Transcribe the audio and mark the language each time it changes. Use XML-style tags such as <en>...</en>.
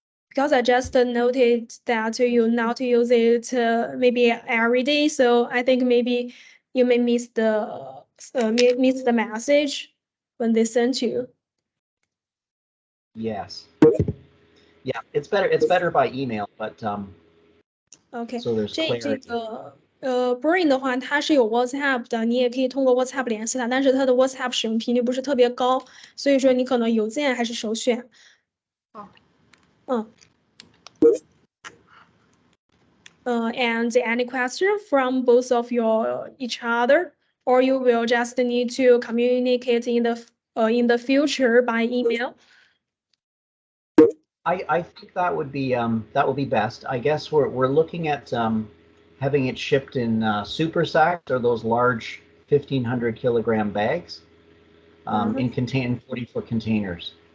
<en>Because I just noted that you not use it maybe every day, so I think maybe you may miss the message when they sent you. yes. Yeah, it's better by email, but OK， so there's</en> <zh>这</zh> <en>clarity.</en> <zh>个Brain 的话，它是有 WhatsApp 的，你也可以通过 WhatsApp 联系它，但是它的 WhatsApp 使用频率不是特别高，所以说你可能邮件还是首选。好。</zh> <en>And any question from both of each other, or you will just need to communicate in the future by email. I think that would be best. I guess we're looking at having it shipped in super sacks or those large 1,500 kilogram bags in 40-foot containers.</en>